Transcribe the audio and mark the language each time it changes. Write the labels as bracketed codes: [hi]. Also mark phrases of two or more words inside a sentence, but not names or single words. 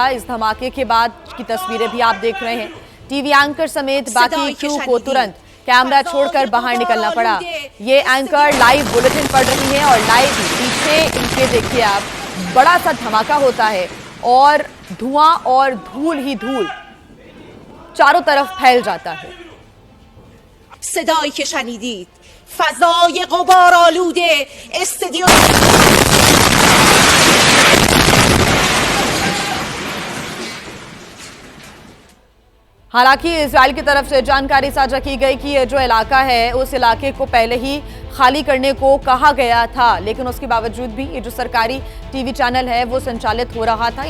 [hi] इस धमाके के बाद की तस्वीरें भी आप देख रहे हैं। [en] TV anchor [hi] समेत बाकी क्रू को तुरंत कैमरा छोड़कर बाहर निकलना पड़ा। ये एंकर [en] live bulletin [hi] पढ़ रही हैं और लाइव पीछे इनके देखिए आप, बड़ा सा धमाका होता है और धुआं और धूल ही धूल चारों तरफ फैल जाता है। [fa] صدایی که شنیدید فضای غبارآلوده استودیو [hi] हालांकि इजराइल की तरफ से जानकारी साझा की गई कि ये जो इलाका है उस इलाके को पहले ही खाली करने को कहा गया था, लेकिन उसके बावजूद भी ये जो सरकारी [en] TV channel [hi] है वो संचालित हो रहा था।